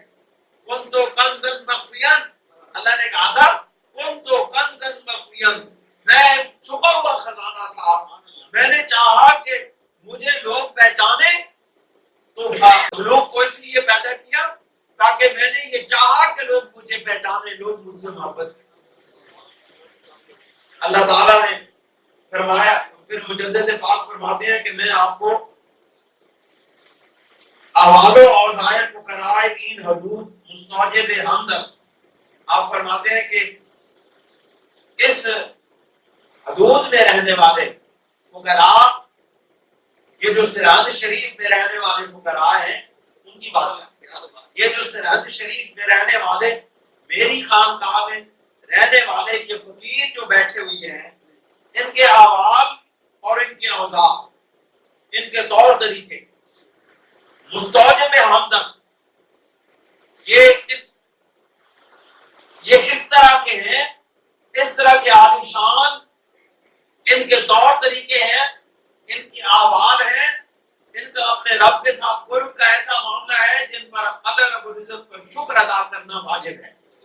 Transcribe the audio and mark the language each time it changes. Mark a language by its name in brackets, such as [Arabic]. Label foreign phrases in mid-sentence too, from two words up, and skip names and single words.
[Arabic] کنت کنزا مخفیا، [Urdu] اللہ نے کہا تھا [Arabic] کنت کنزا مخفیا، [Urdu] میں چھپا ہوا خزانہ تھا، میں نے چاہا کہ مجھے لوگ پہچانے تو مخلوق کو اس لیے پیدا کیا تاکہ میں نے یہ چاہا کہ لوگ مجھے پہچانے، لوگ مجھ سے محبت کریں۔ اللہ تعالیٰ نے فرمایا، پھر مجدد پاک فرماتے ہیں کہ میں آپ کو [Persian] احوال و اوضاع فقراء این حدود مستوجب حمد است، [Urdu] آپ فرماتے ہیں کہ اس حدود میں رہنے والے فقراء، یہ جو سرحد شریف میں رہنے والے فقراء ہیں ان کی بات کرتے ہیں۔ یہ جو سرحد شریف میں رہنے والے، میری خانقاہ میں رہنے والے یہ فقیر جو بیٹھے ہوئے ہیں، ان کے احوال اور ان کے اوضاع، ان کے طور طریقے [Persian] مستوجب حمد است، [Urdu] یہ اس طرح کے ہیں، اس طرح کے عالیشان ان کے طور طریقے ہیں، ان کے احوال ہیں، ان کا اپنے رب کے ساتھ قرب کا ایسا معاملہ ہے جن پر اللہ رب العزت پر شکر ادا کرنا واجب ہے۔